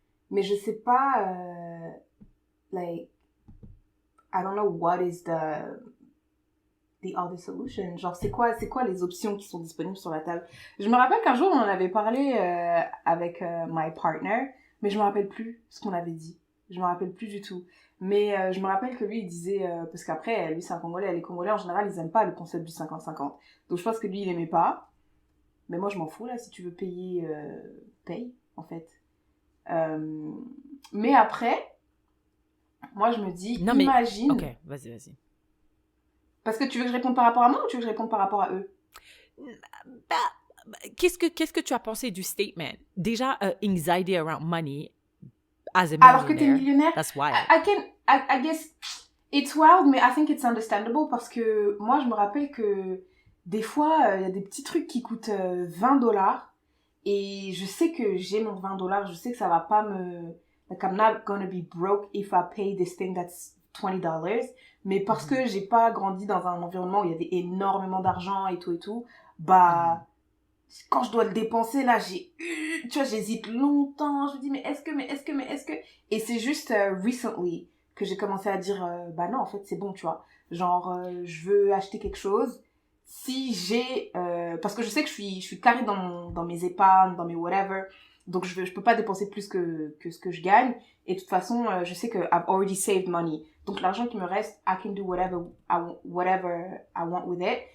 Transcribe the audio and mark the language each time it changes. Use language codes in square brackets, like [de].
[fr] Mais je sais pas, [en] like, I don't know what is the other solution. [fr] Genre, c'est quoi les options qui sont disponibles sur la table? Je me rappelle qu'un jour, on en avait parlé avec [en] my partner, [fr] mais je me rappelle plus ce qu'on avait dit. Je me rappelle plus du tout. Mais je me rappelle que lui, il disait, parce qu'après, lui, c'est un Congolais. Les Congolais, en général, ils aiment pas le concept du 50-50. Donc, je pense que lui, il aimait pas. Mais moi, je m'en fous, là. Si tu veux payer, paye, en fait. Mais après, moi je me dis, non, imagine. Ok, vas-y. Parce que tu veux que je réponde par rapport à moi ou tu veux que je réponde par rapport à eux? Bah, qu'est-ce que tu as pensé du statement? [en] Déjà, anxiety around money as a [fr] Alors que t'es [en] millionaire, [fr] millionnaire, [en] that's wild. I guess it's wild, [fr] mais [en] I think it's understandable [fr] parce que moi, je me rappelle que des fois, il y a des petits trucs qui coûtent $20 et je sais que j'ai mon $20, je sais que ça va pas me... [en] Like, I'm not gonna be broke if I pay this thing that's $20. [fr] Mais parce que j'ai pas grandi dans un environnement où il y avait énormément d'argent et tout, bah... Quand je dois le dépenser, là, tu vois, j'hésite longtemps. Je me dis, mais est-ce que... Et c'est juste recently que j'ai commencé à dire, bah non, en fait, c'est bon, tu vois. Genre, je veux acheter quelque chose. Si j'ai... parce que je sais que je suis carrée dans mes épargnes, dans mes whatever. Donc, je peux pas dépenser plus que ce que je gagne. Et de toute façon, je sais que [en] I've already saved money. [fr] Donc, l'argent qui me reste, [en] I can do whatever I want with it.